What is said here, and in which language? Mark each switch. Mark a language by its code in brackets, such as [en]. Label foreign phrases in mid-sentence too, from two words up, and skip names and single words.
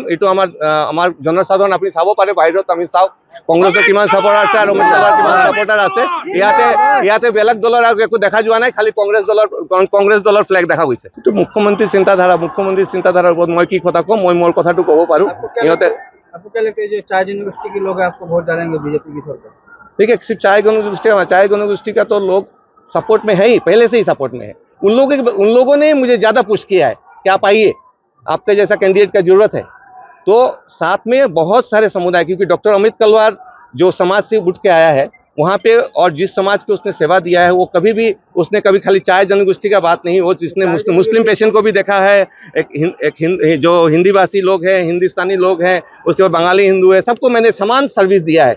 [as] এইটো আমাৰ জনসাধাৰণ আপুনি চাব পাৰে, বাহিৰত আমি চাওক কংগ্ৰেছৰ কিমান ছাপোৰ্টাৰ আছে আৰু অমিত কলাৰ কিমান ছাপোৰ্টাৰ আছে। ইয়াতে বেলেগ দলৰ আৰু একো দেখা যোৱা নাই, খালি কংগ্ৰেছ দলৰ ফ্লেগ দেখা গৈছে। এইটো মুখ্যমন্ত্ৰীৰ চিন্তাধাৰাৰ ওপৰত মই কি কথা কওঁ, মই মোৰ কথাটো ক'ব পাৰোঁ। ইহঁতে [hi] चार जनगोष्ठी के लोग आपको वोट डालेंगे बीजेपी की तरफ? देखिए, सिर्फ चाय जनगोष्ठी का तो लोग सपोर्ट में है ही, पहले से ही सपोर्ट में है। उन लोगों ने मुझे ज़्यादा पुश किया है कि आप आइए, आपके जैसा कैंडिडेट का जरूरत है। तो साथ में बहुत सारे समुदाय, क्योंकि डॉक्टर अमित कलवार जो समाज से उठ के आया है वहाँ पे, और जिस समाज को उसने सेवा दिया है, वो कभी भी उसने कभी खाली चाय जनगोष्ठी का बात नहीं, वो जिसने [en] Muslim patient [hi] को भी देखा है, जो हिंदी भाषी लोग हैं, हिंदुस्तानी लोग हैं, उसके बाद बंगाली हिंदू है, सबको मैंने समान सर्विस दिया है।